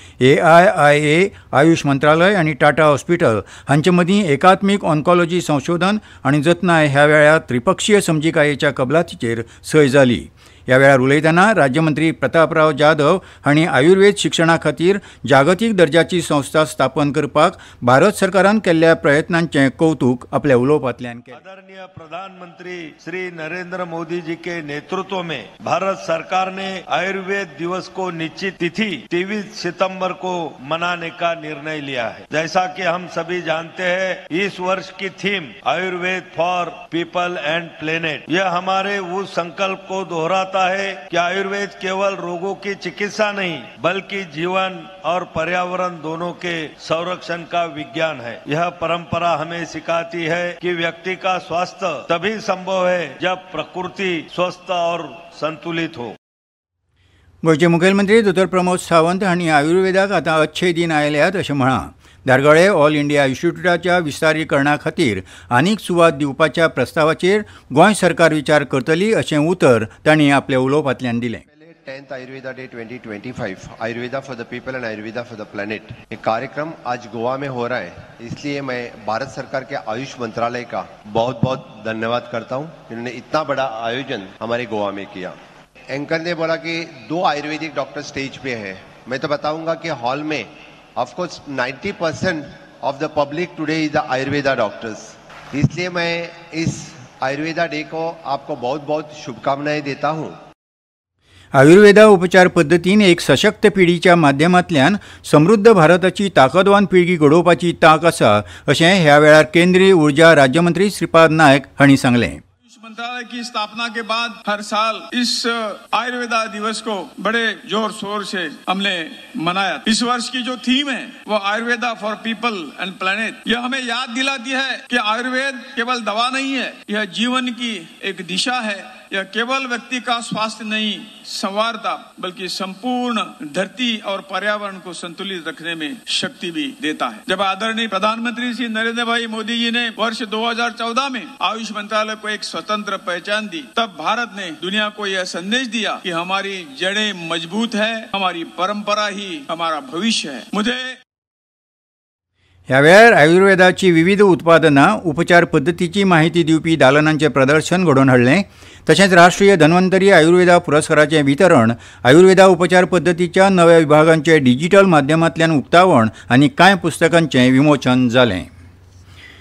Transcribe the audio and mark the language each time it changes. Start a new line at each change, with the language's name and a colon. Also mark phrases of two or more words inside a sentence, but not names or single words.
Konkani: AIIA आयुष मंत्रालय आनी टाटा हॉस्पिटल हांचे मदीं एकात्मीक ऑन्कॉलॉजी संशोधन आनी जतनाय ह्या वेळार त्रिपक्षीय समजिकायेच्या कबलातीचेर सय जाली. ह्या वेळार उलयतना राज्यमंत्री प्रतापराव जाधव हांणी आयुर्वेद शिक्षणा खातीर जागतीक दर्जाची संस्था स्थापन करपाक भारत सरकारान केल्ल्या प्रयत्नांचें कौतुक आपल्या उलोवपांतल्यान केलें.
Hindi: आदरणीय प्रधानमंत्री श्री नरेंद्र मोदी जी के नेतृत्व में भारत सरकार ने आयुर्वेद दिवस को निश्चित तिथि 23 सितंबर को मनाने का निर्णय लिया है. जैसा कि हम सभी जानते हैं, इस वर्ष की थीम
English: Ayurveda for People and Planet,
Hindi: यह हमारे उस संकल्प को दोहराता है कि आयुर्वेद केवल रोगों की चिकित्सा नहीं बल्कि जीवन और पर्यावरण दोनों के संरक्षण का विज्ञान है. यह परंपरा हमें सिखाती है कि व्यक्ति का स्वास्थ्य तभी संभव है जब प्रकृति स्वस्थ और संतुलित हो.
Konkani: गोंयचे मुखेलमंत्री दोतोर प्रमोद सावंत हांणी आयुर्वेदाक आतां
Hindi: अच्छे दिन
Konkani: आयल्यात अशें म्हळां. दारगाळे ऑल इंडिया इन्स्टिट्यूटाच्या विस्तारीकरणा खातीर आनीक सुवात दिवपाच्या प्रस्तावाचेर गोंय सरकार विचार करतली अशें उतर तांणी आपल्या उलोवपांतल्यान दिलें.
Hindi: 10th Ayurveda Day 2025
English: Ayurveda for the People and Ayurveda for the Planet,
Hindi: ये कार्यक्रम आज गोवा में हो रहा है. इसलिए मैं भारत सरकार के आयुष मंत्रालय का बहुत बहुत धन्यवाद करता हूँ. इन्होंने इतना बड़ा आयोजन हमारे गोवा में किया. एंकर ने बोला कि 2 आयुर्वेदिक डॉक्टर स्टेज पे हैं. मैं तो बताऊंगा कि हॉल में
English: of course 90% of the public today is the Ayurveda doctors.
Hindi: इसलिए मैं इस आयुर्वेदा डे को आपको बहुत बहुत शुभकामनाएं देता हूँ.
Konkani: आयुर्वेदा उपचार पद्दतीन एक सशक्त पिढीच्या माध्यमांतल्यान समृद्ध भारताची ताकदवान पिळगी घडोवपाची तांक आसा अशें ह्या वेळार केंद्रीय उर्जा राज्यमंत्री श्रीपाद नायक हांणी सांगलें.
Hindi: मंत्रालय की स्थापना के बाद हर साल इस आयुर्वेदा दिवस को बड़े जोर शोर से हमने मनाया. इस वर्ष की जो थीम है वो
English: Ayurveda for People and Planet.
Hindi: यह हमें याद दिलाती है कि आयुर्वेद केवल दवा नहीं है, यह जीवन की एक दिशा है. यह केवल व्यक्ति का स्वास्थ्य नहीं संवारता बल्कि संपूर्ण धरती और पर्यावरण को संतुलित रखने में शक्ति भी देता है. जब आदरणीय प्रधानमंत्री श्री नरेंद्र भाई मोदी जी ने वर्ष 2014 में आयुष मंत्रालय को एक स्वतंत्र पहचान दी, तब भारत ने दुनिया को यह संदेश दिया कि हमारी जड़ें मजबूत है, हमारी परंपरा ही हमारा भविष्य है. मुझे
Konkani: ह्या वेळार आयुर्वेदाची विविध उत्पादनां उपचार पद्दतीची माहिती दिवपी दालनांचें प्रदर्शन घडोवन हाडलें. तशेंच राष्ट्रीय धन्वंतरी आयुर्वेदा पुरस्काराचें वितरण, आयुर्वेदा उपचार पद्दतीच्या नव्या विभागांचे डिजिटल माध्यमांतल्यान उक्तावण आनी कांय पुस्तकांचें विमोचन जालें.